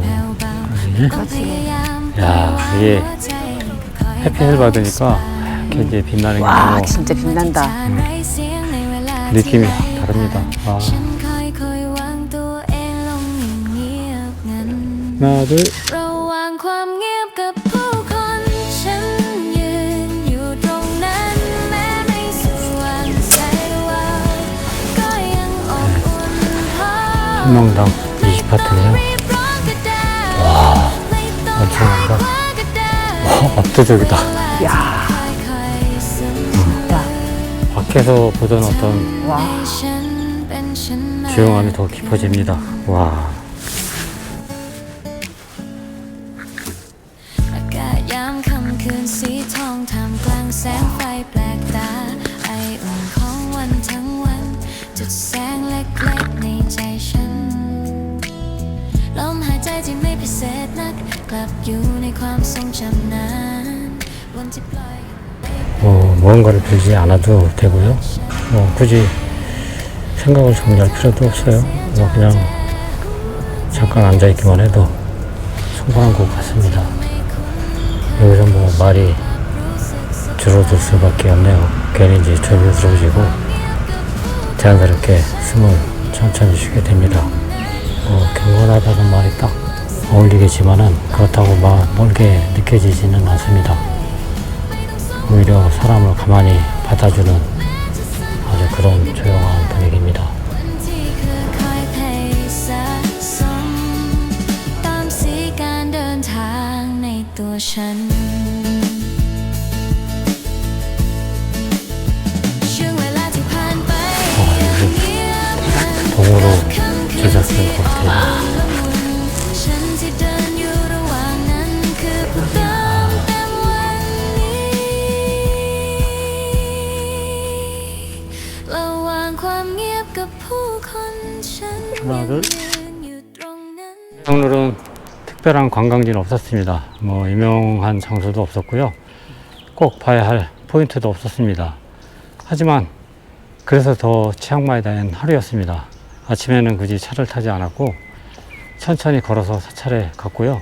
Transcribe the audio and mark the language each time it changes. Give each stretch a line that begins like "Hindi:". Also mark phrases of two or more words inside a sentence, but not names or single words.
Korean: 그렇지. 야, 이게 햇빛을 받으니까 이렇게 이제 빛나는 게 와, 너무 진짜 빛난다. 느낌이 다릅니다. 와. 하나, 둘.
Thai: ระหว่างความเงียบกับผู้คนฉันยืนอยู่ตรงนั้นแม้ไม่สว่างแสงว่าก็ยังอบอุ่นพอ
Korean: 한 명당 20파트네요. 와, 엄청난다. 와, 압도적이다. 야, 야, 밖에서 보던 어떤 와. 조용함이 더 깊어집니다. 와.
Thai: อากาศยามค่ำคืนสีทองท่ามกลางแสงไฟแปลกตาไออุ่นของวันทั้งวันจุดแสงเล็กๆในใจฉันลมหายใจที่ไม่พิเศษนักกลับอยู่ในความทรงจำนานวันที่ปล่อย
Korean: 무언가를 빌지 않아도 되고요. 굳이 생각을 정리할 필요도 없어요. 그냥 잠깐 앉아있기만 해도 충분한 것 같습니다. 여기서 말이 줄어들 수밖에 없네요. 괜히 이제 조용스러워지고 자연스럽게 숨을 천천히 쉬게 됩니다. 경건하다는 말이 딱 어울리겠지만은 그렇다고 멀게 느껴지지는 않습니다. 오히려 사람을 가만히 받아주는 아주 그런 조용한 분위기입니다.
Thai: วันที่ค่อยๆเพย์สะสมตามสีการเดินทางในตัวฉันช่วงเวลาที่ผ่านไปอย่างเงียบงัน
Korean: 동으로 제작된 것 같아요.
Thai: ฉันที่เดินอยู่ระหว่างนั้นคือผู้เดิมเต็มวันนี้ระหว่างความเงียบกับผู้คนฉัน
Korean: 하나, 둘.
Thai: ยืนอยู่ตรงนั้น
Korean: 오늘은 특별한 관광지는 없었습니다. 유명한 장소도 없었고요. 꼭 봐야 할 포인트도 없었습니다. 하지만 그래서 더 치앙마이에 다닌 하루였습니다. 아침에는 굳이 차를 타지 않았고 천천히 걸어서 사찰에 갔고요.